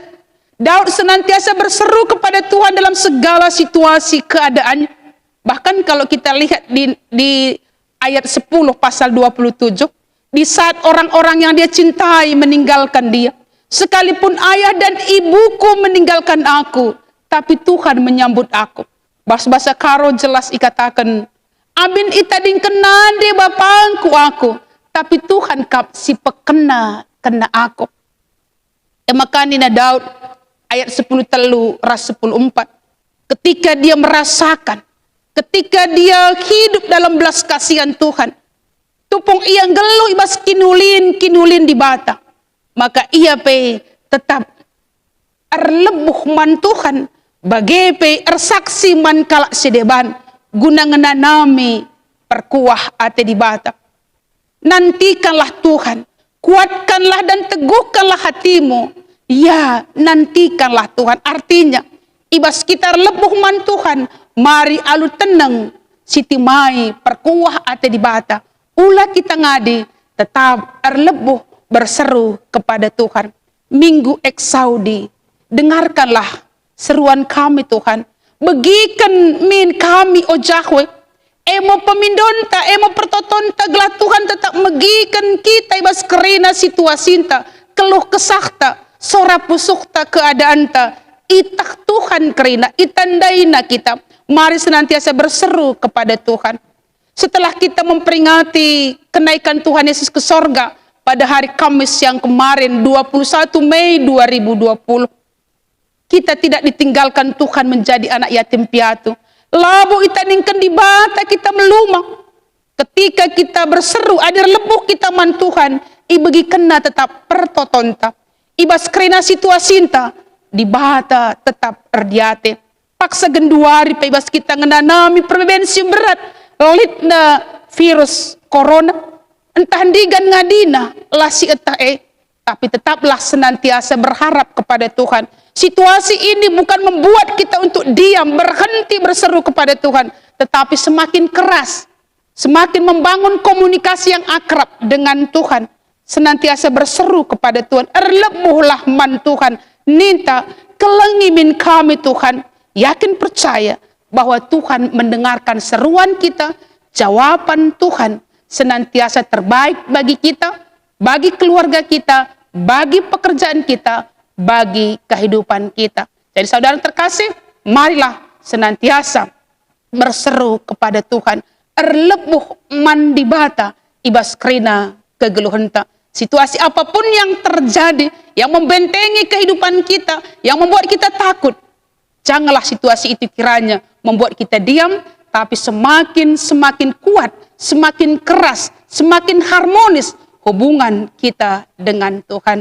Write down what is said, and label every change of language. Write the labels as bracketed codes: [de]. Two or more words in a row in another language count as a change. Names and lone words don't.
[id] Daud senantiasa berseru kepada Tuhan dalam segala situasi keadaannya. Bahkan kalau kita lihat di ayat 10 pasal 27, di saat orang-orang yang dia cintai meninggalkan dia, sekalipun ayah dan ibuku meninggalkan aku, tapi Tuhan menyambut aku. Bahasa Karo jelas [btx] ikatakan, abin itading kenande bapangku aku, tapi Tuhan kap si pekena kena aku. [id] Makanya Daud ayat 10 telu ras 10:4, ketika dia merasakan, ketika dia hidup dalam belas kasihan Tuhan, [btx] tupung ia geluh ibas kinulin di bata, maka ia tetap erlebuh man Tuhan, bagepe ersaksi man kalak sedeban, guna ngenanami perkuah ate di bata. [id] Nantikanlah Tuhan, kuatkanlah dan teguhkanlah hatimu. Ya, nantikanlah Tuhan. Artinya, [btx] ibas kita lebuh man Tuhan, mari alu tenang, sitimai perkuah ate di bata. Ulah kita ngadi, tetap erlebuh [id] berseru kepada Tuhan. Minggu eksaudi, dengarkanlah seruan kami Tuhan. [btx] Begikan min kami o Jahwe, emo pemindonta, emo pertotonta, gelah Tuhan tetap megikan kita ibas kerina situasinta, keluh kesahta, sora pusukta keadaanta, itak Tuhan kerina, itandaina kita. [id] Mari senantiasa berseru kepada Tuhan. Setelah kita memperingati kenaikan Tuhan Yesus ke sorga pada hari Kamis yang kemarin 21 Mei 2020, kita tidak ditinggalkan Tuhan menjadi anak yatim piatu. [btx] Labu itaningkan di bata kita melumang. [id] Ketika kita berseru, [btx] adir lebuh kita man Tuhan, ibegi kena tetap pertotonta. Ibas kerina situasinta, di bata tetap erdiate. Paksa genduari ibas kita ngenanami prebensi berat, litna virus corona, entah digan ngadina, [id] lasi etah tapi tetaplah senantiasa berharap kepada Tuhan. Situasi ini bukan membuat kita untuk diam, berhenti berseru kepada Tuhan, tetapi semakin keras, semakin membangun komunikasi yang akrab dengan Tuhan, senantiasa berseru kepada Tuhan. [btx] Erlebuhlah man Tuhan, ninta [id] kelengimin kami Tuhan, yakin percaya bahwa Tuhan mendengarkan seruan kita, jawaban Tuhan senantiasa terbaik bagi kita, bagi keluarga kita, bagi pekerjaan kita, bagi kehidupan kita. Jadi saudara terkasih, marilah senantiasa berseru kepada Tuhan. [btx] Erlebuh man di bata, ibas kerina kegeluhenta. [id] Situasi apapun yang terjadi, yang membentengi kehidupan kita, yang membuat kita takut, janganlah situasi itu kiranya membuat kita diam, tapi semakin kuat, semakin keras, semakin harmonis hubungan kita dengan Tuhan.